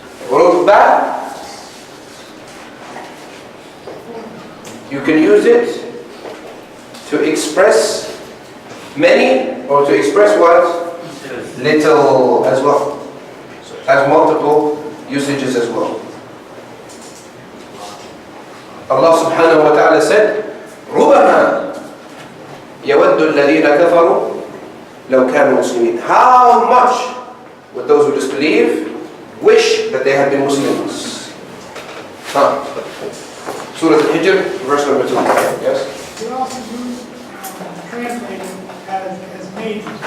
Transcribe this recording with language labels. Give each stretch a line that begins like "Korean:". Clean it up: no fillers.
English: Rubba, you can use it to express many or to express what? Little as well. So it has multiple usages as well. Allah subhanahu wa ta'ala said,
Arabic: رُبَمَا يَوَدُّ الَّذِينَ كَفَرُوا لَوْ كَانُوا مُسْلِمِينَ.
English: How much would those who disbelieve wish that they had been Muslims? Surah Al-Hijr, verse number 2. Yes? We also use translated as made.